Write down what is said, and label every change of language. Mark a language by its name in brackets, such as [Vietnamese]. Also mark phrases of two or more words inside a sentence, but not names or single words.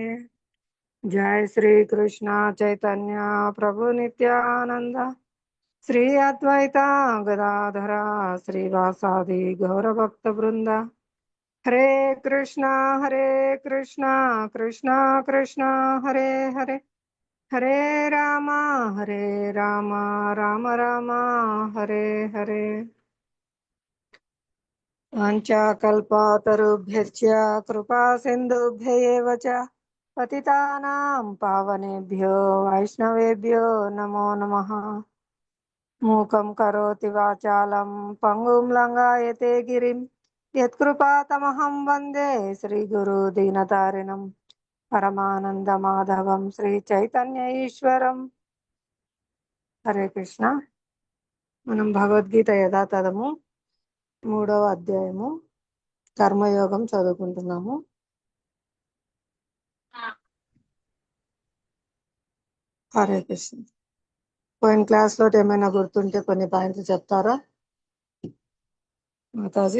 [Sanskrit] జయ శ్రీ కృష్ణ చైతన్య ప్రభు నిత్యానంద శ్రీ అద్వైత గదాధర శ్రీవాసాది గౌరభక్త బృంద. హరే కృష్ణ కృష్ణ కృష్ణ హరే హరే, హరే రామ రామ రామ రామ హరే హరే. वाञ्छाकल्पतरुभ्यश्च कृपा सिन्धुभ्य एव च पतितानां पावनेभ्यो वैष्णवेभ्यो नमो नमः। मूकं करोति वाचालं पङ्गुं लङ्घयते गिरिं यत्कृपातमहं वन्दे श्रीगुरुदीनतारिणं परमानन्दमाधवं श्रीचैतन्य [Telugu] ఈశ్వరం। [Sanskrit] హరే కృష్ణ। [Telugu] మనం భగవద్గీత యథాతథము 3వ అధ్యాయము కర్మయోగం చదువుకుంటున్నాము। [Sanskrit] హరే కృష్ణ। [Telugu] పోయిన క్లాస్ లో ఏమైనా గుర్తుంటే కొన్ని పాయింట్లు చెప్తారా మాతాజీ?